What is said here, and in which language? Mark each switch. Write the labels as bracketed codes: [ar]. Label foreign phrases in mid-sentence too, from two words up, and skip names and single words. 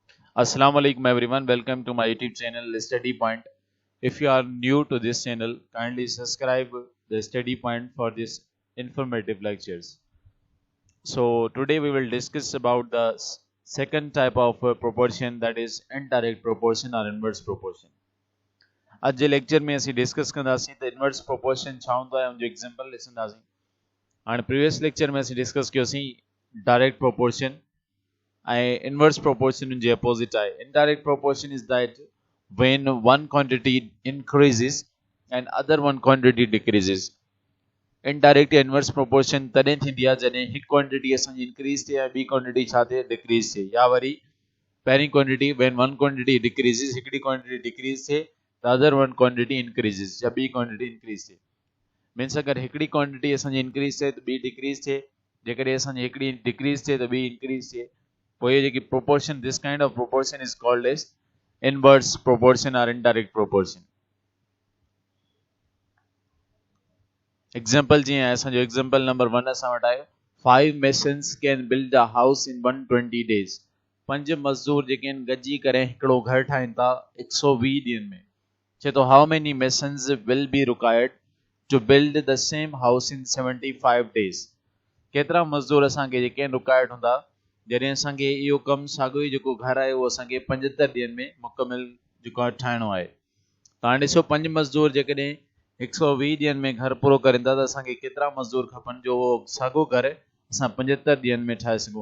[en] Assalamu alaikum everyone. Welcome to my YouTube channel Study Point. If you are new to this channel, kindly subscribe the Study Point for this informative lectures. So today we will discuss about the second type of proportion, that is indirect proportion or inverse proportion. [sd] आज जे लेक्चर में असीं डिस्कस कंदासीं त [en] inverse proportion [sd] छा हूंदो आहे, उनजो एग्जांपल ॾिसंदासीं। हाणे [en] previous lecture [sd] में असीं डिस्कस कयोसीं [en] direct proportion and inverse proportion in the opposite eye. Indirect proportion is that when one quantity increases and other one quantity decreases. Indirect inverse proportion [sd] तॾहिं थींदी आहे जॾहिं हिकु क्वांटिटी असांजी इंक्रीज थिए ऐं ॿी क्वांटिटी छा थिए, डिक्रीज थिए, या वरी पहिरीं क्वांटिटी [en] when one quantity decreases, हिकिड़ी quantity decrease थिए the other one quantity increases, [sd] या ॿी क्वांटिटी इंक्रीज थिए। मीन्स अगरि हिकिड़ी क्वांटिटी असांजी इंक्रीज थिए त ॿी डिक्रीज थिए, जेकॾहिं असांजी हिकिड़ी डिक्रीज थिए त ॿी इंक्रीज थिए। [en] proportion, this kind of proportion is called as inverse proportion or indirect proportion. Example [sd] जी है, असांजो [en] example number 1 [sd] असां वटि आयो, [en] 5 masons can build a house in 120 days. [sd] 5 मज़दूर जेके आहिनि गॾिजी करे हिकिड़ो घर ठाहिनि था 120 ॾींहनि में। चए थो [en] how many masons will be required to build the same house in 75 days. [sd] केतिरा मज़दूर असांखे जेके आहिनि रिक्वायर्ड हूंदा जॾहिं असांखे इहो कमु साॻियो ई जेको घर आहे उहो असांखे 75 ॾींहनि में मुकमिल जेको आहे ठाहिणो आहे। त हाणे ॾिसो 5 मज़दूर जेकॾहिं 120 ॾींहनि में घर पूरो करींदा त असांखे केतिरा मज़दूर खपनि जो उहो साॻियो घर असां 75 ॾींहनि में ठाहे सघूं।